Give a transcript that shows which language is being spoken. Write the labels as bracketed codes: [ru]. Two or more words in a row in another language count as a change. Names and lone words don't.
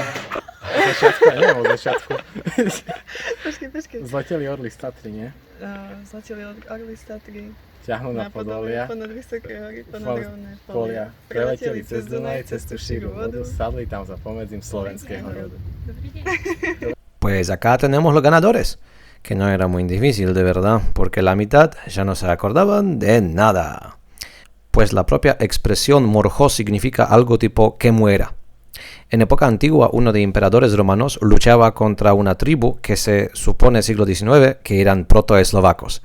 [sk] Začiatku. [cs] Počkej. [sk] Zleteli orly z Tatry, nie? Zleteli orly z Tatry. Ťahnú na podolia. Ponad vysoké hory, ponad rovné Polia. Preleteli cez Dunaj, cez tú šíru vodu, sadli tam za pomedzím slovenského rodu. [es] Pues acá tenemos los ganadores, que no era muy difícil de verdad, porque la mitad ya no se acordaban de nada. Pues la propia expresión morjo significa algo tipo que muera. En época antigua, uno de emperadores romanos luchaba contra una tribu que se supone siglo XIX que eran protoeslovacos.